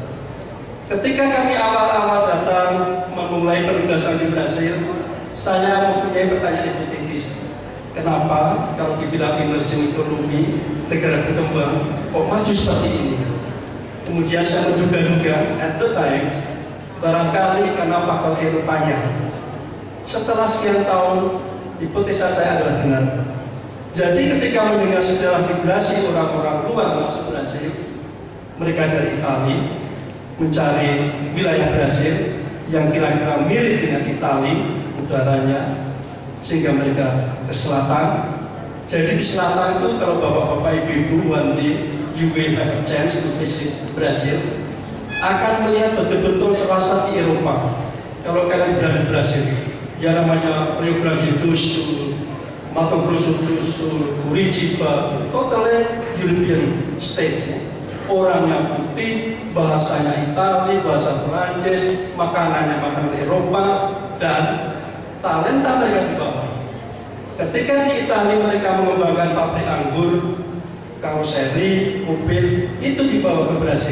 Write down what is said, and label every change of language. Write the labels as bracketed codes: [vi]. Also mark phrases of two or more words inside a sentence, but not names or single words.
[id] Ketika kami awal-awal datang memulai penugasan di Brasil, saya mempunyai pertanyaan hipotetis. Kenapa kalau dibilang emerging economy, negara berkembang, kok maju seperti ini? Kemudian saya menduga-duga, [en] at the time, [id] barangkali karena faktor Eropanya. Setelah sekian tahun, hipotesa saya adalah benar. Jadi ketika mendengar sejarah migrasi orang-orang luar masuk Brasil, mereka dari Italia mencari wilayah Brasil yang kira-kira mirip dengan Italia, udaranya, sehingga mereka ke selatan. Jadi di selatan itu kalau bapak-bapak ibu-ibu [en] one day you will have a chance to visit Brazil, [id] akan melihat betul-betul serasa di Eropa. Kalau kalian berada di Brasil, ya namanya Rio Grande do Sul, Mato Grosso do Sul, Curitiba, [en] totalnya European states. [id] Orangnya putih, bahasanya Italia, bahasa Perancis, makanannya makanan Eropa, dan talenta mereka di bawah. Ketika di Italia mereka mengembangkan pabrik anggur, karoseri, mobil, itu dibawa ke Brasil.